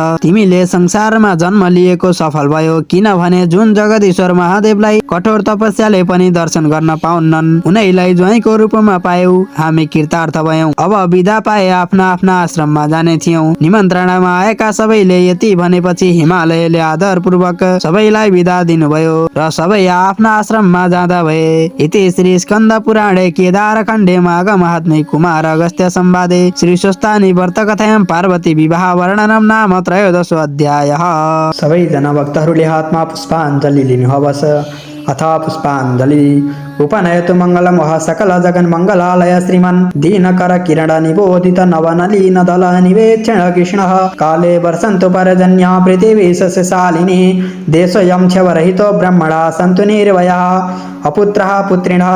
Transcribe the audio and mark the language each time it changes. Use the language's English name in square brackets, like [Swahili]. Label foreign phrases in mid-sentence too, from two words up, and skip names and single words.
[Nepali] तिमीले संसारमा जन्म लिएको सफल भयो, किनभने जुन जगदीश्वर महादेवलाई कठोर तपस्याले पनि दर्शन गर्न पाउन्नन्, उनैलाई ज्वाइँको रूपमा पायौ, हामी कृतार्थ भयौं। अब विदा पाए आफ्ना आफ्ना आश्रममा जाने थियौं। निमन्त्रणामा आएका सबैले यति भनेपछि हिमालयले आदरपूर्वक सबैलाई विदा दिनुभयो र सबै आफ्ना आश्रममा जाँदा भए। [Sanskrit] इति श्री स्कन्द पुराणे केदारखण्डे माघ महात्म्ये कुमार अगस्त्य संवादे श्री स्वस्तानि व्रत कथायां पार्वती विवाह वर्णनम नाम 13 अध्यायः। [Nepali] सबैजना भक्तहरूले हातमा पुष्पाञ्जली लिनुहोस्। [Sanskrit] अथ पुष्पाञ्जली। उपनयतु मङ्गलं वः सकल जगन् मङ्गलालय श्रीमन् दीनकर किरण निबोधित नवनलीन दल निवेक्षण कृष्णः काले वर्षन्तु पर्जन्या पृथिवी सस्यशालिनी देशोऽयं क्षवरहितो ब्रह्मणा सन्तु निर्भयाः अपुत्रः पुत्रिणः